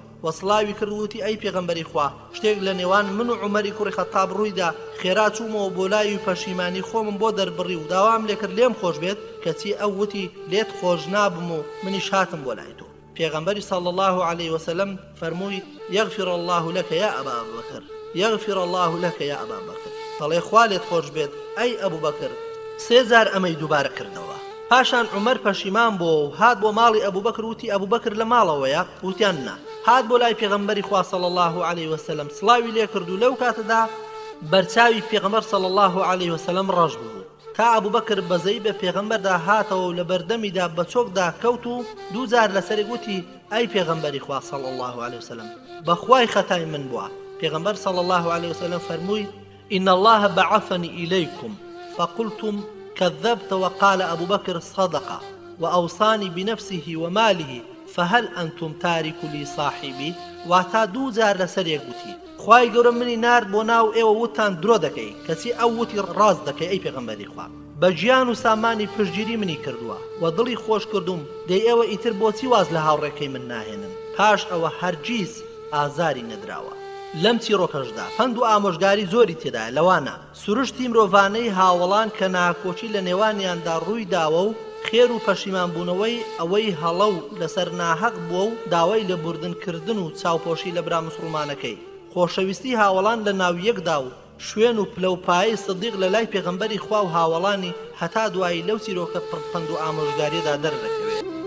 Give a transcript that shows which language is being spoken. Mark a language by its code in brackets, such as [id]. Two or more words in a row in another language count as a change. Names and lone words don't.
[ckb] وەسڵاوی کردووتی ئەی پێغەمبەری خوا شتێک لە نێوان من و عومەری کوڕی خەتاب ڕوویدا خێرا چوومەوە بۆ لای و پەشیمانی خۆمم بۆ دەربڕی و داوام لێکرد لێم خۆش بێت کەچی ئەو وتی لێت خۆش نابم و منیش هاتم بۆ لای تۆ. [ar] پێغەمبەری صلی الله علیه وسلم فەرمووی یغفر الله لك یا ئەبا بەکر، یغفر الله لك یا ئەبا بەکر، [ckb] دەڵێ خوا لێت خۆش بێت ئەی ئەبوو بەکر. 3 جار ئەمەی دووبارە کردەوە. پاشان عومەر پەشیمان بۆ و هات بۆ ماڵی ئەبوبەکر وتی ئەبوبەکر لە ماڵەوەیە؟ وتیان نا. هات بۆ لای پێغەمبەری خوا [ar] صلی الله علیه وسلم [ckb] سڵاوی لێ کرد و لەو کاتەدا بەرچاوی پێغەمبەر [ar] صلی الله علیه وسلم [ckb] ڕەش بوو. تا ئەبوبەکر بەزەی بە پێغەمبەردا هاتەوە و لە بەردەمیدا بە چۆکدا کەوت و 2 جار لەسەری گوتی ئەی پێغەمبەری خوا [ar] صلی الله علیه وسلم [ckb] بەخوای خەتای من بووە. [ar] پێغەمبەر صلی الله علیه وسلم فەرمووی إن الله بعثني إليكم فقلتم كذبت وقال أبو بكر صدق وأوصاني بنفسه وماله فهل أنتم تارك لي صاحبي. [ckb] واتا 2 جار لەسەرێک گوتی خوای گەورە منی نارد بۆ ناو ئێوە وتان درۆ دەکەی کەچی ئەو وتی ڕاز دەکەی ئەی پێغەمبەری خوا بە گیان و سامانی پشتگیری منی کردووە و دڵی خۆش کردوم دەی ئێوە ئیتر بۆچی واز لە هاوڕێکەی من ناهێنن. پاش ئەوە هەرگیز ئازاری نەدراوە. لەم چیرۆکەشدا پند و ئامۆژگاری زۆری تێدایە، لەوانە سروشتی مرۆڤانەی هاوڵان کە ناکۆچی لە نێوانیاندا ڕووی داوە و خێر و پەشیمانبوونەوەی ئەوەی هەڵە و لەسەر ناحەق بووە و داوای لە بوردنکردن و چاوپۆشی لە برا مسڵمانەکەی، خۆشەویستی هاوڵان لە ناو یەکدا و شوێن و پلەپایی سدیق لە لای پێغەمبەری خوا و هاوڵانی هەتا دوایی لەو چیرۆکە پڕپەند و ئامۆژگاریەدا دەردەکەوێت.